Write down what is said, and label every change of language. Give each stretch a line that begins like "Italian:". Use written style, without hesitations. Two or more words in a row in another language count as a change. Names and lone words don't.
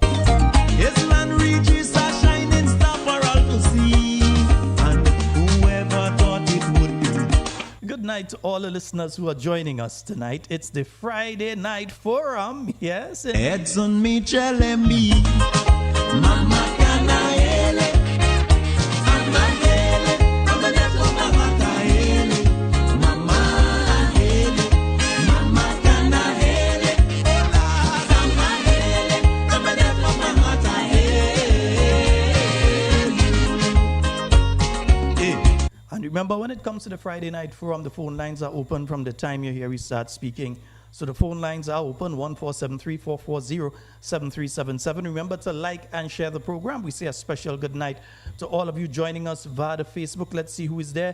English: Yes, man reaches a shining star for all to see, and whoever thought it would be. Good night to all the listeners who are joining us tonight. It's the Friday Night Forum, yes. Edson Mitchell and me. Mama Canaele, Mama Hele, Mama Neto, Mama Taele, Mama Hele, Mama Canaele, Mama Hele, Mama Neto, Mama Taele. And remember, when it comes to the Friday Night Forum, the phone lines are open from the time you hear we start speaking. So the phone lines are open, 14734407377. Remember to like and share the program. We say a special good night to all of you joining us via the Facebook. Let's see who is there.